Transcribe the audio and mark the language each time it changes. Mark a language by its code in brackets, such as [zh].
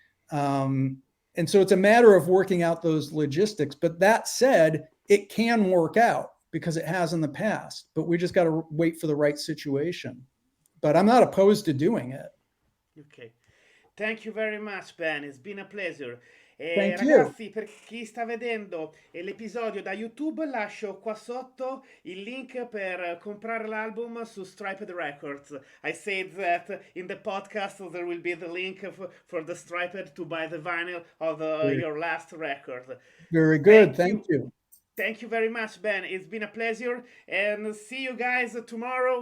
[en] Um, and so it's a matter of working out those logistics. But that said, it can work out because it has in the past. But we just got to wait for the right situation. But I'm not opposed to doing it. Ok. Thank you very much, Ben. It's been a pleasure. Thank you. [it] Ragazzi, per chi sta vedendo l'episodio da YouTube, lascio qua sotto il link per comprare l'album su Striped Records. [en] I said that in the podcast, so there will be the link for the Striped to buy the vinyl of Very, your last record. very good. Thank Thank you. you. Thank you very much, Ben. It's been a pleasure. And see you guys tomorrow.